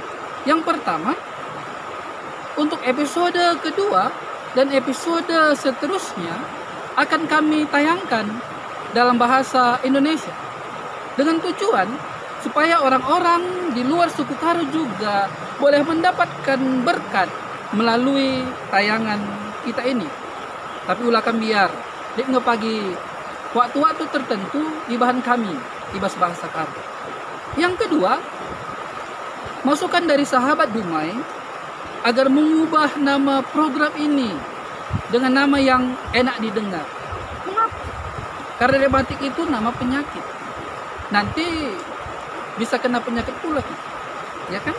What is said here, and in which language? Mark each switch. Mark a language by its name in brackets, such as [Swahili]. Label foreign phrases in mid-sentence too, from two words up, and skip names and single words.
[Indonesian] Yang pertama, untuk episode kedua dan episode seterusnya akan kami tayangkan dalam bahasa Indonesia dengan tujuan supaya orang-orang di luar suku Karo juga boleh mendapatkan berkat melalui tayangan kita ini. [Batak Karo] Tapi ulakan biar di pagi [Indonesian] waktu-waktu tertentu [Batak Karo] ibahan kami ibas bahasa Karo. [Indonesian] Yang kedua, masukan dari sahabat Dumai agar mengubah nama program ini dengan nama yang enak didengar. Mengapa? Karena rematik itu nama penyakit. Nanti bisa kena penyakit pula, ya kan?